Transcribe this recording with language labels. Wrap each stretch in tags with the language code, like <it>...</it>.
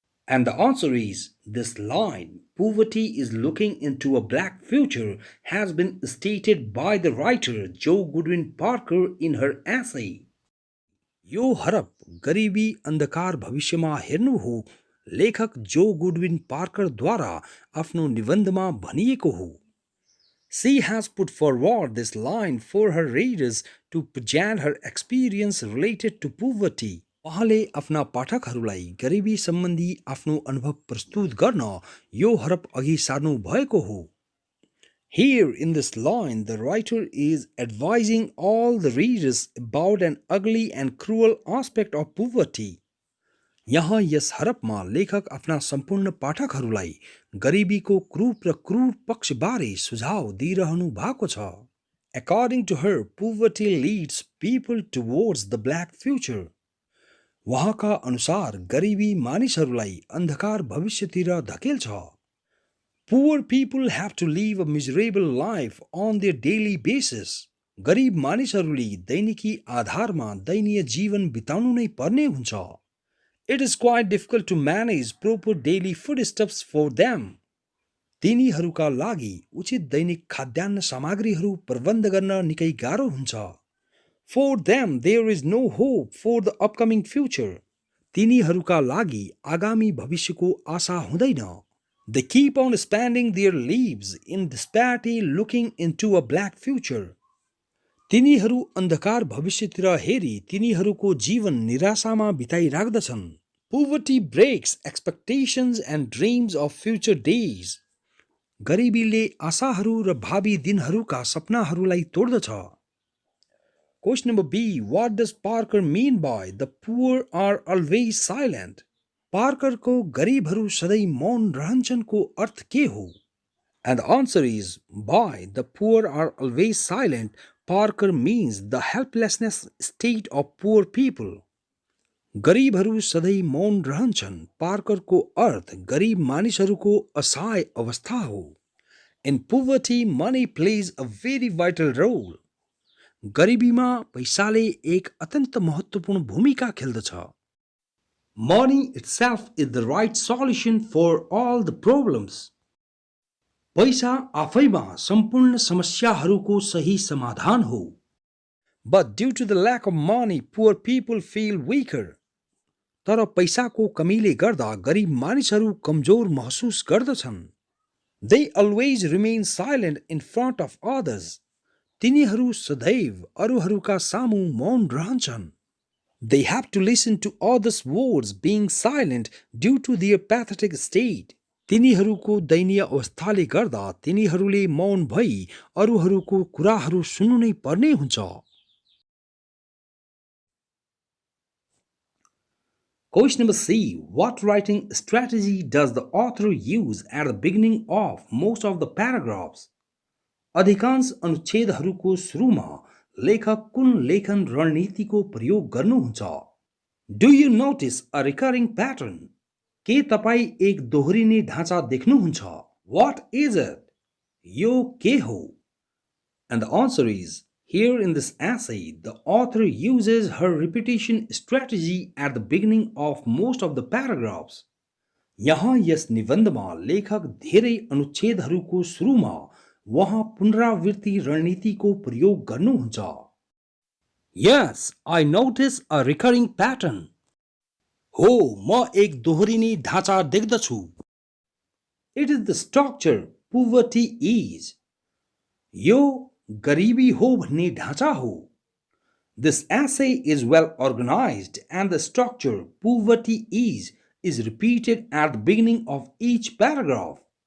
<en>And the answer is, this line, poverty is looking into a black future, has been stated by the writer Jo Goodwin Parker in her essay.</en> <ne>यो हरप गरिबी अन्धकार भविष्यमा हेर्नु हो लेखक जो Goodwin Parker द्वारा आफ्नो निबन्धमा भनिएको हो।</ne> <en>She has put forward this line for her readers to present her experience related to poverty.</en> <ne>उहाँले आफ्ना पाठकहरूलाई गरिबी सम्बन्धी आफ्नो अनुभव प्रस्तुत गर्न यो हरप अघि सार्नु भएको हो।</ne> <en>Here in this line, the writer is advising all the readers about an ugly and cruel aspect of poverty.</en> <ne>यहाँ यस हरपमा लेखक आफ्ना सम्पूर्ण पाठकहरूलाई गरिबीको क्रूप र क्रूर पक्षबारे सुझाव दिइरहनु भएको छ।</ne> <en>According to her, poverty leads people towards the black future.</en> <ne>उहाँका अनुसार गरिबी मानिसहरूलाई अन्धकार भविष्यतिर धकेल्छ।</ne> <en>Poor people have to live a miserable life on their daily basis.</en> <ne>गरिब मानिसहरूले दैनिकी आधारमा दयनीय जीवन बिताउनु नै पर्ने हुन्छ।</ne> <en>It is quite difficult to manage proper daily foodstuffs for them.</en> <ne>तिनीहरूका लागि उचित दैनिक खाद्यान्न सामग्रीहरू प्रबन्ध गर्न निकै गाह्रो हुन्छ।</ne> <en>For them, there is no hope for the upcoming future.</en> <ne>तिनीहरूका लागि आगामी भविष्यको आशा हुँदैन।</ne> <en>They keep on spending their lives in disparity, looking into a black future.</en> <ne>तिनीहरू अन्धकार भविष्यतिर हेरी तिनीहरूको जीवन निराशामा बिताइराख्दछन्।</ne> <en>Poverty breaks expectations and dreams of future days.</en> <ne>गरिबीले आशाहरू र भावी दिनहरूका सपनाहरूलाई तोड्दछ।</ne> <en>Question number B. What does Parker mean by the poor are always silent?</en> <ne>पार्करको गरिबहरू सधैँ मौन रहन्छन् को अर्थ के हो?</ne> <en>And the answer is, by the poor are always silent, Parker means the helplessness state of poor people.</en> <ne>गरिबहरू सधैँ मौन रहन्छन् पार्करको अर्थ गरिब मानिसहरूको असहाय अवस्था हो.</ne> <en>In poverty, money plays a very vital role.</en> <ne>गरिबीमा पैसाले एक अत्यन्त महत्त्वपूर्ण भूमिका खेल्दछ.</ne> <en>Money itself is the right solution for all the problems.</en> <ne>पैसा आफैमा सम्पूर्ण समस्याहरूको सही समाधान हो.</ne> <en>But due to the lack of money, poor people feel weaker.</en> <ne>तर पैसाको कमीले गर्दा गरिब मानिसहरू कमजोर महसुस गर्दछन्.</ne> <en>They always remain silent in front of others.</en> <ne>तिनीहरू सदैव अरूहरूका सामु मौन रहन्छन्.</ne> <en>They have to listen to others' words being silent due to their pathetic state.</en> <ne>तिनीहरूको दयनीय अवस्थाले गर्दा तिनीहरूले मौन भई अरूहरूको कुराहरू सुन्नु नै पर्ने हुन्छ.</ne> <en>Question number C. What writing strategy does the author use at the beginning of most of the paragraphs?</en> <ne>अधिकांश अनुच्छेदहरूको सुरुमा लेखक कुन लेखन रणनीतिको प्रयोग गर्नुहुन्छ?</ne> <en>Do you notice a recurring pattern?</en> <ne>के तपाईं एक दोहोरिने ढाँचा देख्नुहुन्छ?</ne> <en>What is it?</en> <ne>यो के हो?</ne> <en>And the answer is, here in this essay, the author uses her repetition strategy at the beginning of most of the paragraphs.</en> <ne>यहाँ यस निबन्धमा लेखक धेरै अनुच्छेदहरूको सुरुमा वहाँ पुनरावृत्ति रणनीतिको प्रयोग गर्नुहुन्छ.</ne> <en>Yes, I notice a recurring pattern.</en> <ne>हो, म एक दोहोरिने ढाँचा देख्दछु.</ne> <en>It is the structure poverty is.</en> <ne>यो गरिबी हो भन्ने ढाँचा हो.</ne> <en>This essay is well organized and the structure poverty is repeated at the beginning of each paragraph.</en>